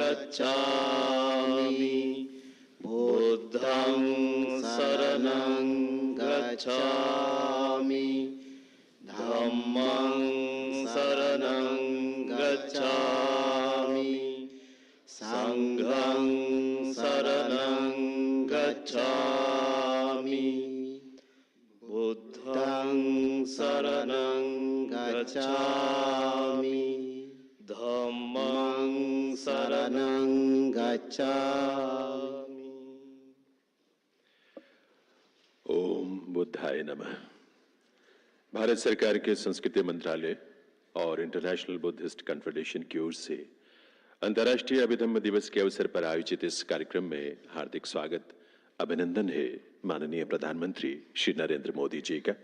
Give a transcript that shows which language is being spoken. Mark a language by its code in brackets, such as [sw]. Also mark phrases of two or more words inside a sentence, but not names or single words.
[pi] गच्छामि बुद्धं शरणं गच्छामि धम्मं शरणं गच्छामि संघं शरणं गच्छामि बुद्धं शरणं गच्छामि धम्मं शरणं गच्छामि। [sa] ओम बुद्धाय नमः। [hi] भारत सरकार के संस्कृति मंत्रालय और इंटरनेशनल बुद्धिस्ट कन्फेडरेशन की ओर से अंतर्राष्ट्रीय अभिधम्म दिवस के अवसर पर आयोजित इस कार्यक्रम में हार्दिक स्वागत अभिनंदन है माननीय प्रधानमंत्री श्री नरेंद्र मोदी जी का।